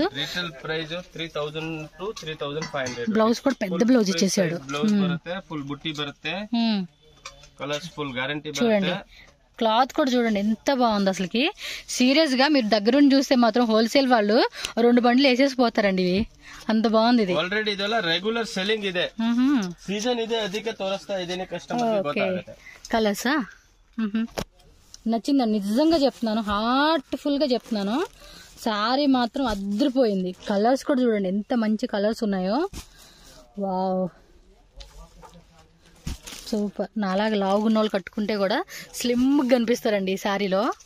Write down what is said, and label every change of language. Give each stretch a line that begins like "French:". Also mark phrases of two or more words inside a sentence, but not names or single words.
Telugu: రీటైల్ ప్రైస్ 3000 to 3500. బ్లౌజ్ కూడా పెద్ద బ్లౌజ్ ఇచ్చేసాడు. బ్లౌజ్ బರುತ್ತೆ, ఫుల్ బుట్టి బರುತ್ತೆ, కలర్స్ ఫుల్ గ్యారంటీ చూడండి. క్లాత్ కూడా చూడండి ఎంత బాగుంది అసలుకి. సీరియస్ గా మీరు దగ్గరుండి చూస్తే మాత్రం హోల్సేల్ వాళ్ళు 2 బండ్లు వేసేసిపోతారండి, ఇవి అంత బాగుంది. ఇది
Kannada: ఆల్రెడీ ಇದೆಲ್ಲ ರೆಗ್ಯುಲರ್ ಸೆಲ್ಲಿಂಗ್ ಇದೆ, ಸೀಸನ್ ಇದೆ, ಅದಕ್ಕೆ ತೋರಿಸ್ತಾ ಇದ್ದೀನಿ ಕಸ್ಟಮರ್ ಗೆ ಗೊತ್ತಾಗುತ್ತೆ.
Telugu: కలర్సా నచ్చిందండి, నిజంగా చెప్తున్నాను, హార్ట్ఫుల్ గా చెప్తున్నాను. సారీ మాత్రం అదిరిపోయింది. కలర్స్ కూడా చూడండి ఎంత మంచి కలర్స్ ఉన్నాయో. వావ్, సూపర్. నాలాగా లావుగున్న వాళ్ళు కట్టుకుంటే కూడా స్లిమ్గా కనిపిస్తారండి ఈ శారీలో.